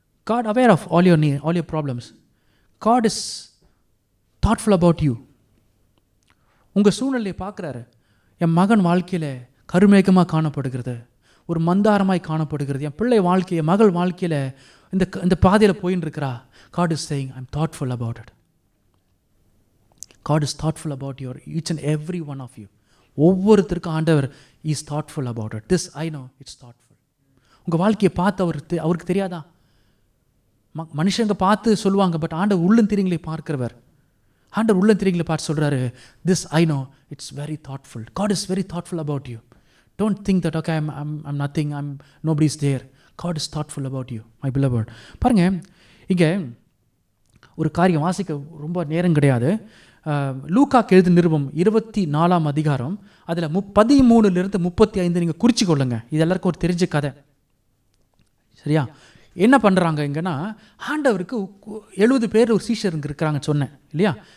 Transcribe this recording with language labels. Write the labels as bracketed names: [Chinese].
[English] God aware of all your need, all your problems. God is thoughtful about you. [Tamil] உங்கள் சூழ்நிலையை பார்க்குறாரு. என் மகன் வாழ்க்கையில் கருமேகமாக காணப்படுகிறது, ஒரு மந்தாரமாய் காணப்படுகிறது. என் பிள்ளை வாழ்க்கையை, மகள் வாழ்க்கையில் இந்த பாதையில் போயின்னு இருக்கிறா. [English] God is saying, I'm thoughtful about it. God is thoughtful about your each and every one of you. [Tamil] ஒவ்வொருத்தருக்கும் ஆண்டவர் [English] is thoughtful about it. This I know, it's thoughtful. [Tamil] உங்கள் வாழ்க்கையை பார்த்து அவருக்கு தெரியாதா? மனுஷங்க பார்த்து சொல்லுவாங்க, பட் ஆண்டவர் உள்ளந்திரியங்களை பார்க்கிறவர். ஆண்டவர் உள்ளந்திரியங்களை பார்த்து சொல்கிறாரு, [English] This I know it's very thoughtful. God is very thoughtful about you. Don't think that okay I'm nothing, nobody is there. God is thoughtful about you, my beloved. [Tamil] பாருங்க, இங்கே ஒரு காரியம் வாசிக்க ரொம்ப நேரம் கிடையாது. லூக்காக்கு எழுதின நிருபம் 24ஆம் அதிகாரம், அதில் 13 to 35 நீங்கள் குறிச்சு கொள்ளுங்க. இது எல்லாருக்கும் ஒரு தெரிஞ்ச கதை, சரியா? என்ன பண்ணுறாங்க இங்கன்னா, ஆண்டவருக்கு 70 பேர் ஒரு சீஷருங்க இருக்கிறாங்கன்னு சொன்னேன் இல்லையா?